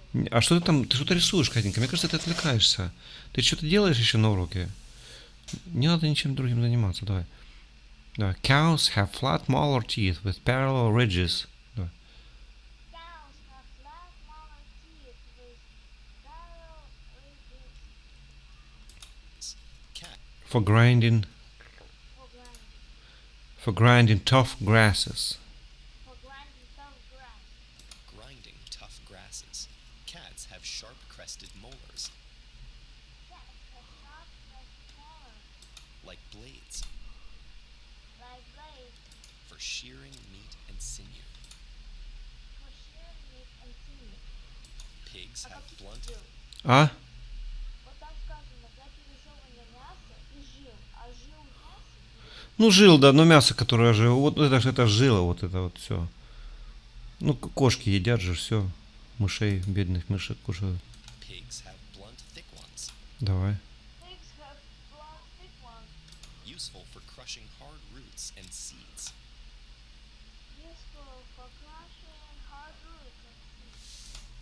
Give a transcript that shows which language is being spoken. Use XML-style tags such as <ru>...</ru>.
<ru>А что ты там, ты что-то рисуешь, Катенька? Мне кажется, ты отвлекаешься. Ты что-то делаешь еще на уроке? Не надо ничем другим заниматься, давай. Да.</ru> <en>Cows have flat molar teeth with parallel ridges.</en> <ru>Давай.</ru> <en>Cows have flat molar teeth with parallel ridges Cat For grinding for grinding tough grasses. tough grass. grinding tough grasses. Cats have sharp crested molars Cats have sharp crested molars like blades like blades for shearing meat and sinew. for shearing meat and sinew. Pigs А have</en> <ru>какие</ru> <en>blunt</en> <ru>жил? А? Вот там сказано для пережевывания мяса и жил. А жил мяса Ну, жил, да, но мясо, которое же, вот это жила, вот это вот все. Ну, кошки едят же все. Мышей, бедных мышек кушают.</ru> <en>Pigs have blunt thick ones,</en> <ru>Давай.</ru> <en>pigs have blunt thick ones useful for crushing hard roots and seeds. useful for crushing hard roots and seeds.</en>